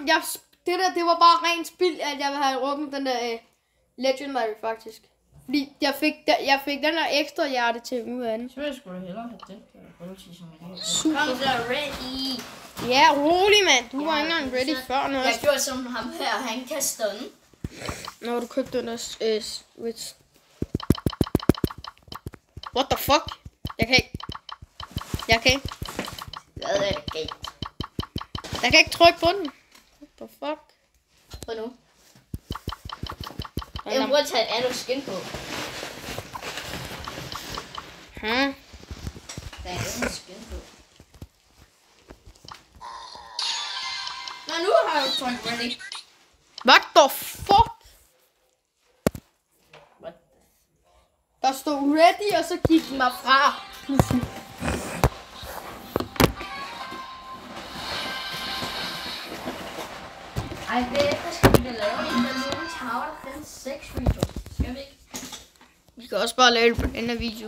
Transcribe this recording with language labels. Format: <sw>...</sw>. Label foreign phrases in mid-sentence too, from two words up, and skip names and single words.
<da>Det var bare rent spild, at jeg ville have åbnet den der Legendary, faktisk. Fordi jeg fik den der ekstra hjerte til ud af den. Så jeg skulle hellere have den. Super. Kom så, ready. Ja, rolig mand. Du var ikke engang ready før noget. Jeg gjorde som ham her, han kan stående. Når du købte den der switch.</da> <en>What the fuck?</en> <da>Jeg kan ikke. Hvad er det galt? Jeg kan ikke trykke på den.</da> <en>What the fuck?</en> <da>Prøv nu. Jeg må tage et andet skin på. Der er et andet skin på. Nå, nu har jeg jo trykt ready.</da> <en>What the fuck? What?</en> <da>Der stod ready, og så gik den mig fra. Ej, bagefter skal vi da lave en Balloon Tower Defense 6 video. Skal vi ikke? Vi kan også bare lave det på den her video.</da>